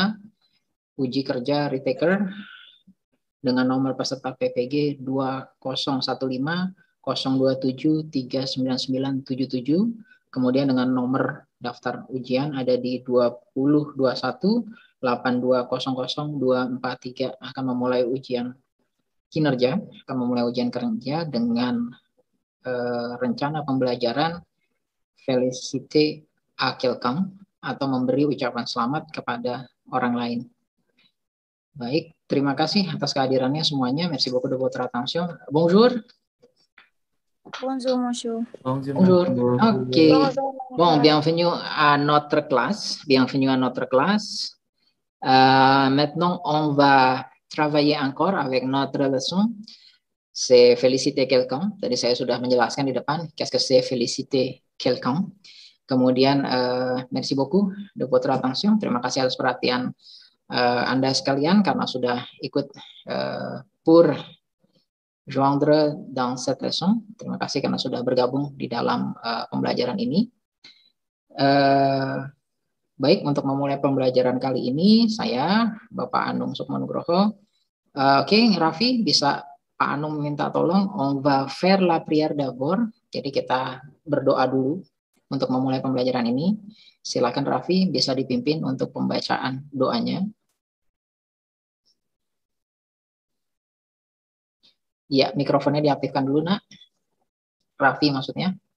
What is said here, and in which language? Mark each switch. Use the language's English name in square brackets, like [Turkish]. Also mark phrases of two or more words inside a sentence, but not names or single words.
[Indonesian] Uji kerja retaker dengan nomor peserta PPG 2015-027-39977. Kemudian dengan nomor daftar ujian ada di 2021-8200-243 akan memulai ujian kinerja, akan memulai ujian kerja dengan rencana pembelajaran [French] Félicité à quelqu'un [Indonesian] atau memberi ucapan selamat kepada orang lain. Baik, terima kasih atas kehadirannya semuanya. [French] Merci beaucoup de votre attention. Bonjour. Bonjour, monsieur. Bonjour. Ok. Bon, bienvenue à notre classe. Bienvenue à notre classe. Maintenant, on va travailler encore avec notre leçon. C'est féliciter quelqu'un. [Indonesian] Tadi saya sudah menjelaskan di depan. [French] Qu'est-ce que c'est féliciter quelqu'un? Kemudian, merci beaucoup de votre attention. [Indonesian] Terima kasih atas perhatian Anda sekalian karena sudah ikut [French] pour joindre dans cette leçon. [Indonesian] Terima kasih karena sudah bergabung di dalam pembelajaran ini. Baik, untuk memulai pembelajaran kali ini, saya, Bapak Anung Sukmonugroho. Oke, Raffi, bisa Pak Anung minta tolong, [French] on va faire la prière d'abord. [Indonesian] Jadi kita berdoa dulu untuk memulai pembelajaran ini. Silakan Raffi, bisa dipimpin untuk pembacaan doanya. Ya, mikrofonnya diaktifkan dulu, Nak. Raffi maksudnya.